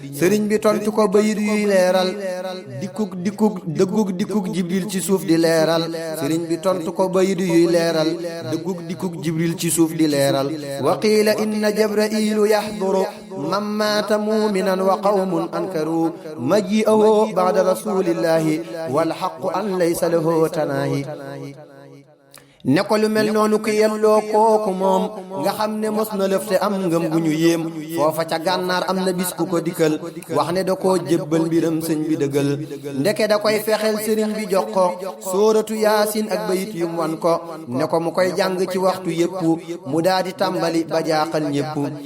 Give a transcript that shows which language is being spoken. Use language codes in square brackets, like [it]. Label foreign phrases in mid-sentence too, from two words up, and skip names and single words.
[wo] Sëriñ bi tontu ko bayit yuy leeral, dikkug, dikkug, dëggug dikkug Jibril ci suuf di leeral. Sëriñ bi tontu ko bayit yuy leeral, dëggug dikkug Jibril ci suuf di leeral. [ar] وقيل إن جبريل يحضر من مات مؤمنا وقوم أنكروا مجيئه بعد رسول الله والحق أن ليس له تناهي. [wo] Ne ko lu mel noonu ku yelloo kooku moom, nga xam ne mos na lëf te am ngëm gu ñu yéem. Foofa ca gànnaar am na bis ku ko dikkal, wax ne da koo jébbal mbiram sëñ bi dëggal. Ndeke da koy fexeel sëriñ bi jox ko Sóoratu Yaasin ak bayit yu mu wan ko, ne ko mu koy jàng ci waxtu yépp, mu daa di tàmbali ba jaaxal ñépp.